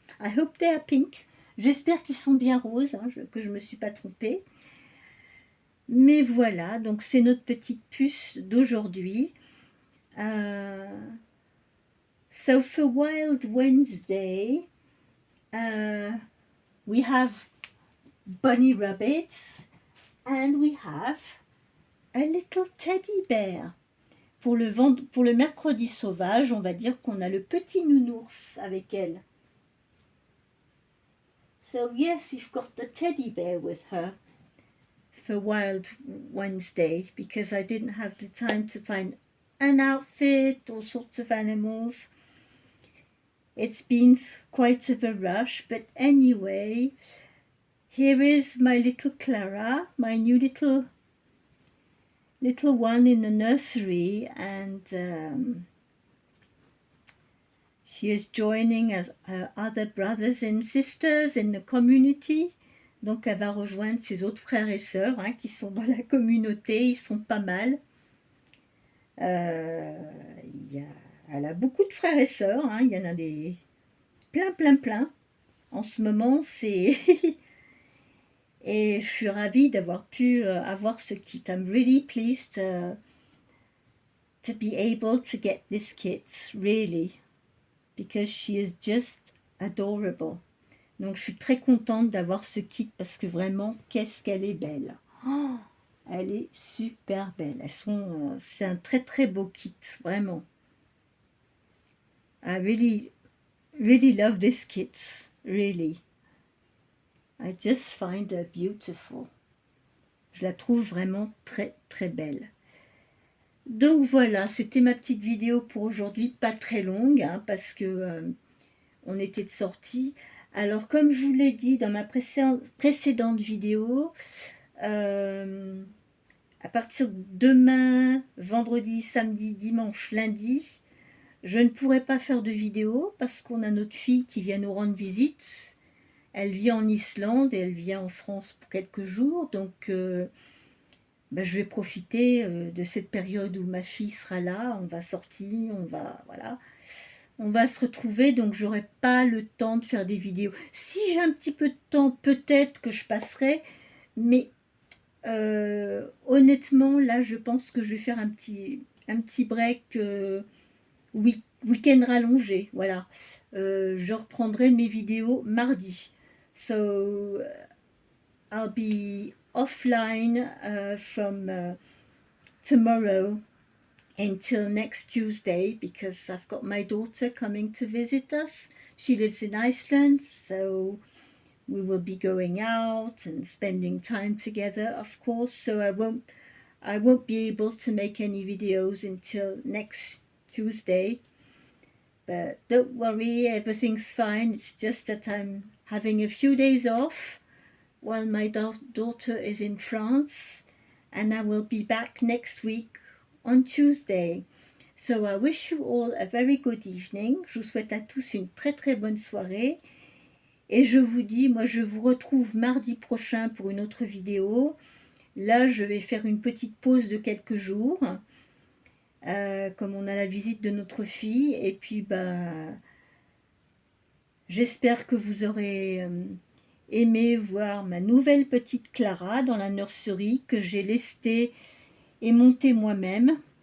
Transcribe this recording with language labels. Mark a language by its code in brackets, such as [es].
[en] I hope they are pink. [fr] J'espère qu'ils sont bien roses, hein, que je ne me suis pas trompée. Mais voilà, donc c'est notre petite puce d'aujourd'hui. [en] So for Wild Wednesday, we have bunny rabbits and we have a little teddy bear. [fr] Pour le mercredi sauvage, on va dire qu'on a le petit nounours avec elle. [en] So yes, we've got the teddy bear with her for Wild Wednesday because I didn't have the time to find an outfit, all sorts of animals. It's been quite of a rush, but anyway, here is my little Clara, my new little one in the nursery, and she is joining her other brothers and sisters in the community. [fr] Donc elle va rejoindre ses autres frères et sœurs qui sont dans la communauté, ils sont pas mal. Elle a beaucoup de frères et sœurs, il y en a des plein. En ce moment, c'est... Et je suis ravie d'avoir pu avoir ce kit. [en] I'm really pleased to be able to get this kit, really, because she is just adorable. [fr] Donc je suis très contente d'avoir ce kit parce que vraiment, qu'est-ce qu'elle est belle. Oh, elle est super belle. C'est un très beau kit, vraiment. [en] I really love this kit, really. I just find her beautiful. [fr] Je la trouve vraiment très belle. Donc voilà, c'était ma petite vidéo pour aujourd'hui, pas très longue, parce que on était de sortie. Alors comme je vous l'ai dit dans ma précédente vidéo, à partir de demain, vendredi, samedi, dimanche, lundi, je ne pourrai pas faire de vidéo parce qu'on a notre fille qui vient nous rendre visite. Elle vit en Islande et elle vient en France pour quelques jours, donc je vais profiter de cette période où ma fille sera là, on va sortir, on va se retrouver, donc j'aurai pas le temps de faire des vidéos. Si j'ai un petit peu de temps, peut-être que je passerai, mais honnêtement, là, je pense que je vais faire un petit break week-end rallongé, voilà. Je reprendrai mes vidéos mardi. [en] So I'll be offline from tomorrow until next Tuesday because I've got my daughter coming to visit us. She lives in Iceland, so we will be going out and spending time together, of course. So I won't be able to make any videos until next Tuesday. But don't worry, everything's fine. It's just that I'm having a few days off while my daughter is in France, and I will be back next week on Tuesday. So I wish you all a very good evening. [fr] Je vous souhaite à tous une très bonne soirée. Et je vous dis, moi je vous retrouve mardi prochain pour une autre vidéo. Là, je vais faire une petite pause de quelques jours. Comme on a la visite de notre fille. Et puis, j'espère que vous aurez aimé voir ma nouvelle petite Clara dans la nurserie que j'ai lestée et montée moi-même.